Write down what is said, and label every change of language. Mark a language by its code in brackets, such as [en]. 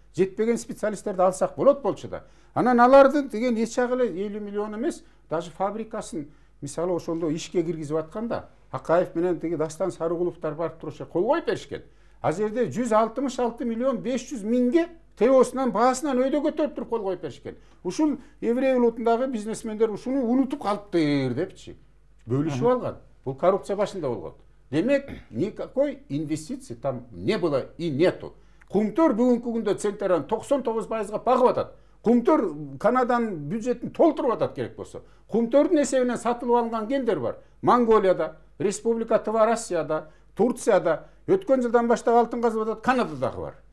[ky] жетпеген специалисттерди алсак болчу да. Анан алардын деген эч жагы эле 50 миллион эмес, даже фабрикасын мисалы ошондо ишке киргизип атканда Акаев менен тиги Дастан Сарыгуловдор барып туруп кол коюп беришкен. Ал жерде 166 миллион 500 миңге ТОсунан баасынан өйдө көтөрүп туруп кол коюп беришкен. Ушул еврей улутундагы бизнесмендер ушуну унутуп калыптыр депчи. Бөлүшүп алган. Бул коррупция башында болгон. Демек, [ru] никакой инвестиции там не было и нету. [ky] Кумтөр бүгүнкү күндө центнерин 99%га багып атат. Кумтөр Канаданын бюджетин толтуруп атат керек болсо. Кумтөрдүн эсебинен сатылып алынган кендер бар. Монголияда, Республика Тыва Россияда, Турцияда, өткөн жылдан баштап алтын казып атат, Канададагы бар.